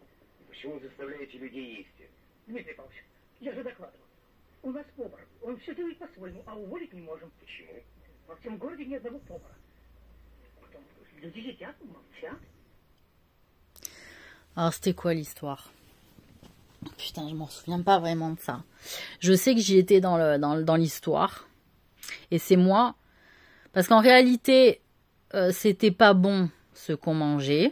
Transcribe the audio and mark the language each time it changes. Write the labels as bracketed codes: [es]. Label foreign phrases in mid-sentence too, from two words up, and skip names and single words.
[ru] Почему заставляете людей есть? Дмитрий Павлович, я же докладывал. У нас повар. Он все делает по-своему, а уволить не можем. Почему? Во всем городе ни одного повара. Потом люди едят, молчат. [fr] Alors c'était quoi l'histoire? Putain, je m'en souviens pas vraiment de ça. Je sais que j'y étais dans l'histoire. Et c'est moi. Parce qu'en réalité, c'était pas bon ce qu'on mangeait.